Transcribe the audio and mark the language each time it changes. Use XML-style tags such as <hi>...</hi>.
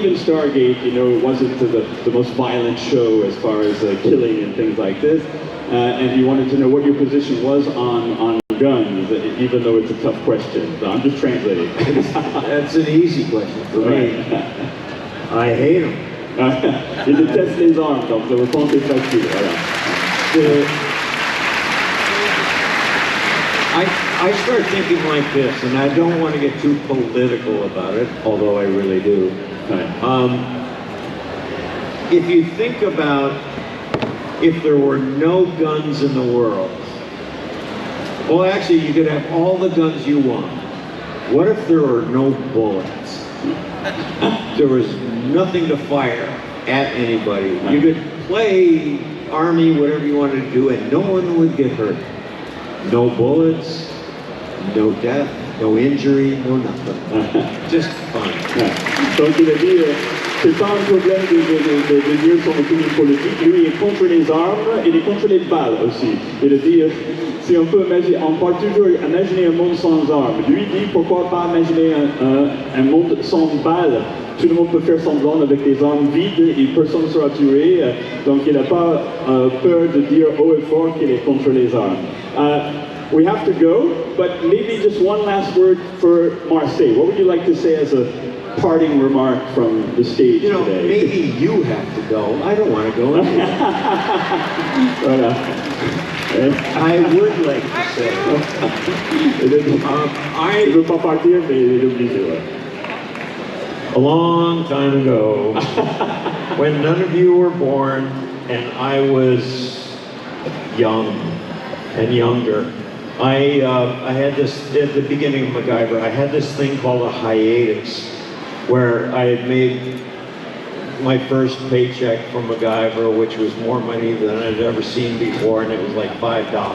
<en>Even Stargate, it wasn't the most violent show as far as killing and things like this. And he wanted to know what your position was on guns, even though it's a tough question. So I'm just translating. That's an easy question for me. I hate them.</en> <fr>Il déteste les armes, donc la réponse est facile. Voilà.</fr> <en>I start thinking like this, and I don't want to get too political about it, although I really do. If you think about if there were no guns in the world, well, actually, you could have all the guns you want. What if there were no bullets? There was nothing to fire at anybody. You could play army, whatever you wanted to do, and no one would get hurt. No bullets, no death, no injury, no nothing. Just fun.</en> <fr>Donc il a dit, c'est pas un problème de dire son opinion politique. Lui, il est contre les armes, il est contre les balles aussi. Il a dit, si on peut imaginer, on peut toujours imaginer un monde sans armes. Lui dit, pourquoi pas imaginer un monde sans balles. Tout le monde peut faire semblant avec des armes vides et personne ne sera tué. Donc il n'a pas peur de dire haut et fort qu'il est contre les armes.</fr> <en>We have to go, but maybe just one last word for Marseille. What would you like to say as a parting remark from the stage today? Maybe you have to go. I don't want to go. I would like to say.</en> <fr>Il veut pas partir, mais il est obligé.</fr> <en>A long time ago, when none of you were born and I was young and younger, I had this, at the beginning of MacGyver, I had this thing called a hiatus, where I had made my first paycheck from MacGyver, which was more money than I'd ever seen before, and it was like $5.</en>